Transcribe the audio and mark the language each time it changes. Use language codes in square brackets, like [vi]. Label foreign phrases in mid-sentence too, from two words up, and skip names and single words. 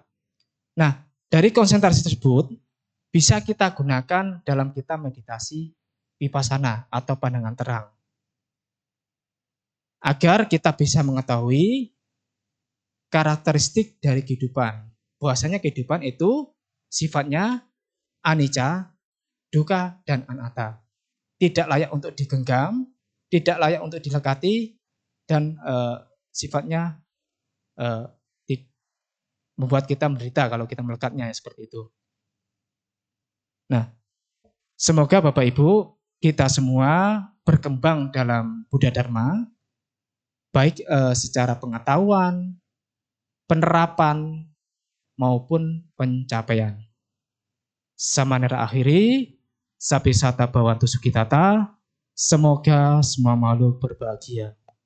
[id] Nah, dari konsentrasi tersebut bisa kita gunakan dalam kita meditasi vipassana atau pandangan terang. Agar kita bisa mengetahui karakteristik dari kehidupan. Bahwasanya kehidupan itu sifatnya [pi] anicca, dukkha, [id] dan anatta. Tidak layak untuk digenggam, tidak layak untuk dilekati, dan sifatnya membuat kita menderita kalau kita melekatnya seperti itu. Nah, semoga Bapak Ibu kita semua berkembang dalam Buddha Dharma, baik secara pengetahuan, penerapan, maupun pencapaian. Samanera akhiri, [pi] sapi sata bawantu sukitata, [id] semoga semua makhluk berbahagia.